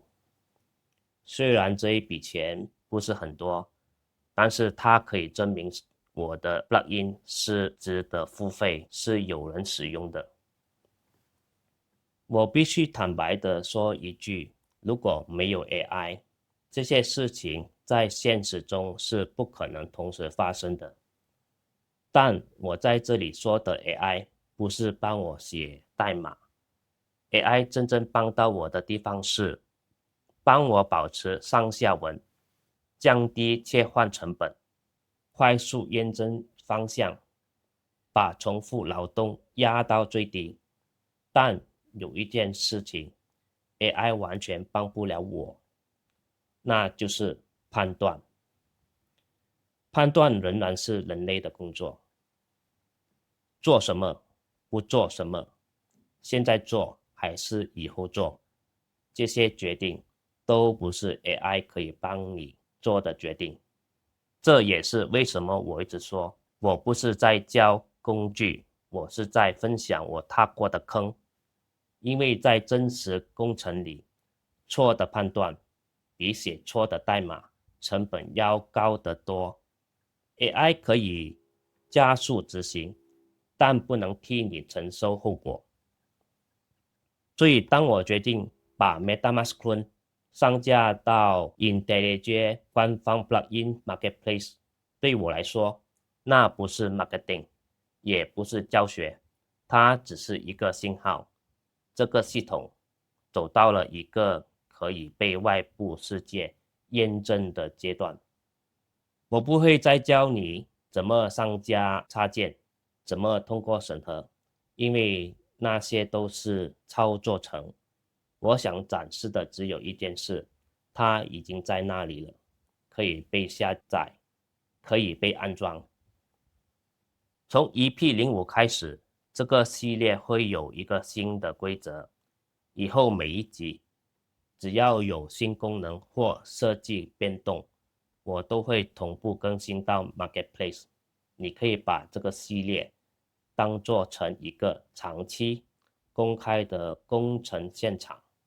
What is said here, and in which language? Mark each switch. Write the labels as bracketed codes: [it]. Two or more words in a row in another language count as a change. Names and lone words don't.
[zh] 雖然這一筆錢不是很多，但是它可以證明我的 plugin 是值得付費，是有人使用的。我必須坦白地說一句，如果沒有 AI， 這些事情在現實中是不可能同時發生的。但我在這裡說的 AI 不是幫我寫代碼， AI 真正幫到我的地方是幫我保持上下文，降低切換成本，快速驗證方向，把重複勞動壓到最低。但有一件事情 AI 完全幫不了我，那就是判斷。判斷仍然是人類的工作。做什麼，不做什麼，現在做還是以後做，這些決定都不是 AI 可以幫你做的決定。這也是為什麼我一直說，我不是在教工具，我是在分享我踏過的坑。因為在真實工程裡，錯的判斷比寫錯的代碼成本要高得多。AI 可以加速執行，但不能替你承受後果。所以當我決定把 MetaMask Clone 上架到 IntelliJ 官方 Plugin Marketplace， 對我來說，那不是 marketing， 也不是教學，它只是一個信號。這個系統走到了一個可以被外部世界驗證的階段。我不會再教你怎麼上架插件，怎麼通過審核，因為那些都是操作層。我想展示的只有一件事，它已經在那裡了，可以被下載，可以被安裝。從 EP05 開始，這個系列會有一個新的規則，以後每一集只要有新功能或設計變動，我都會同步更新到 Marketplace。你可以把這個系列當作成一個長期公開的工程現場。